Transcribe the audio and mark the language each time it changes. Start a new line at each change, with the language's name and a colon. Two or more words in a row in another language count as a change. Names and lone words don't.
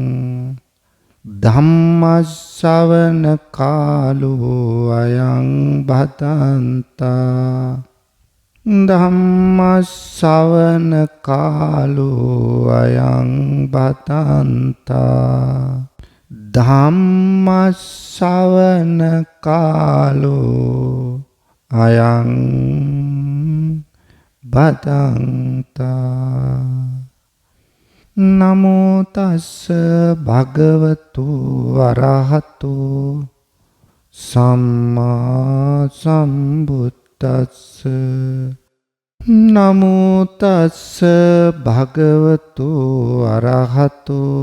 Pali: ධම්මස්සවන කාලෝ අයං භදන්තා ධම්මස්සවන කාලෝ අයං භදන්තා ධම්මස්සවන කාලෝ අයං භදන්තා නමෝ තස්ස භගවතු වරහතු සම්මා සම්බුද්දස්ස නමෝ තස්ස භගවතු වරහතු